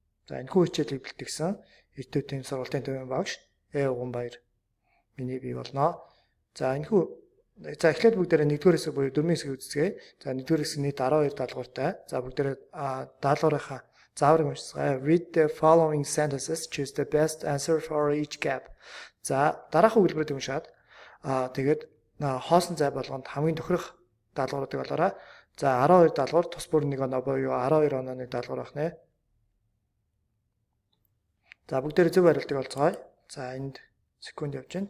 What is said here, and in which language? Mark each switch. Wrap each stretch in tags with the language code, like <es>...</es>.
<mn>За энэхүү хичээлийг бэлтгэсэн Эрдэнэ төвийн сургалтын төвийн багш Уганбаяр миний бий болно. За энэхүү эхлээд бүгдээрээ нэгдүгээр хэсэг буюу дөрмийн хэсгийг үзцгээе. За нэгдүгээр хэсэг нийт 12 даалгавартай. За бүгдээрээ даалгаврынхаа зааврыг уншицгаая.</mn> <en>Read the following sentences, choose the best answer for each gap.</en> <mn>За дараахан өгүүлбэрийг уншаад тэгээд хоосон зай болгонд хамгийн тохирох даалгавруудыг олоорой. За 12 даалгавар тус бүр 1 оноо буюу 12 онооны даалгавар байна. За бүгдээрээ зөв хариултыг олцгоё. За энд секунд явж байна.</mn>